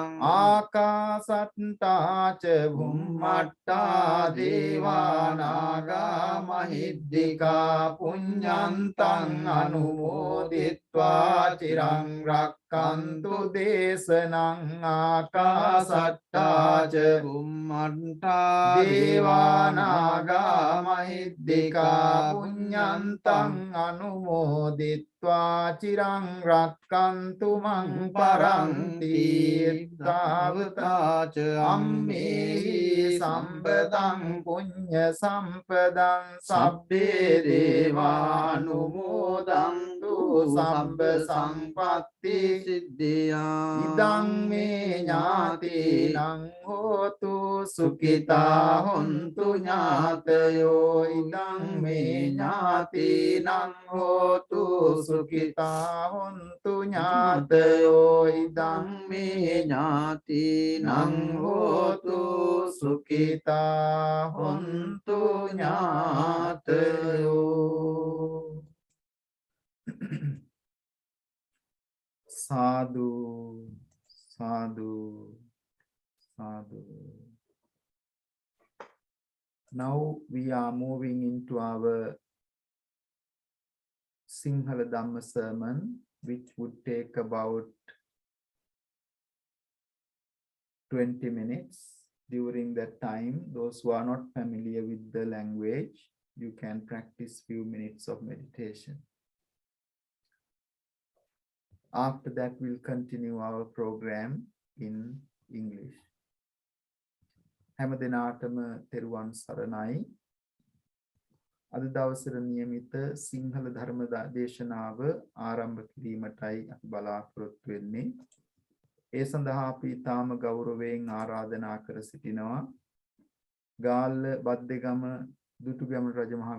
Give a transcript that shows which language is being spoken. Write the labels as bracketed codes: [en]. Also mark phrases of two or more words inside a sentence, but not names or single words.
[pi] ආකාසට්ටා ච බුම්මට්ටා දේවානාගා මහිද්దికා පුඤ්ඤන්තං අනුමෝදිත්වා චිරං රක්칸තු දේශනං ආකාසට්ටා ච බුම්මට්ටා දේවානාගා මහිද්దికා පුඤ්ඤන්තං අනුමෝදිත්වා චිරං රක්칸තු මං පරන්ති තාවතාච අම්මේහි සම්පදං පුඤ්ඤ සම්පදං සබ්බේ දේවානුමෝදන්තු සම්ප සම්පත්ති සිද්ධියා ඉදං මේ ඥාතීනං හෝතු සුඛිතා හොන්තු ඥාතයෝ ඉදං මේ ඥාතීනං හෝතු සුඛිතා හොන්තු ඥාතයෝ ඉදං මේ ඥාතීනං හෝතු සුඛිතා හොන්තු ඥාතයෝ සාදු සාදු සාදු. [en] Now we are moving into our Sinhala Dhamma sermon, which would take about 20 minutes. During that time, those who are not familiar with the language, you can practice few minutes of meditation. After that, we'll continue our program in English. [si] හැම දිනාටම තෙරුවන් සරණයි. අද දවසේ නියමිත සිංහල ධර්ම දේශනාව ආරම්භ කිරීමටයි අපි බලාපොරොත්තු වෙන්නේ. ඒ සඳහා අපි තාම ගෞරවයෙන් ආරාධනා කර සිටිනවා ගාල්ල බද්දේගම දුටුගැමුණු රජමහා